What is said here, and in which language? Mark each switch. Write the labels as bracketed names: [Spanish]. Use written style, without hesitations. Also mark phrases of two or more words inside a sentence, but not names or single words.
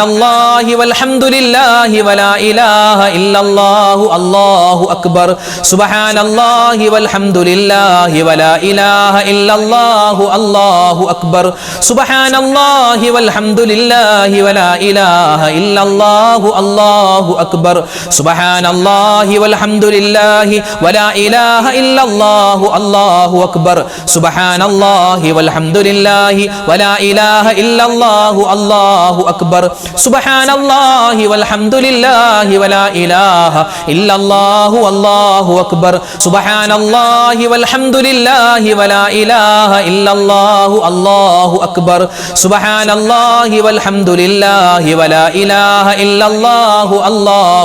[Arabic] الله والحمد لله ولا إله إلا الله الله أكبر سبحان الله والحمد لله ولا إله إلا الله الله أكبر سبحان الله والحمد لله ولا إله إلا الله الله أكبر سبحان الله والحمد لله ولا إله إلا الله الله أكبر سبحان الله والحمد والحمد لله ولا إله إلا الله الله أكبر سبحان الله والحمد لله ولا إله إلا الله الله أكبر سبحان الله والحمد لله ولا إله إلا الله الله أكبر سبحان الله والحمد لله ولا إله إلا الله الله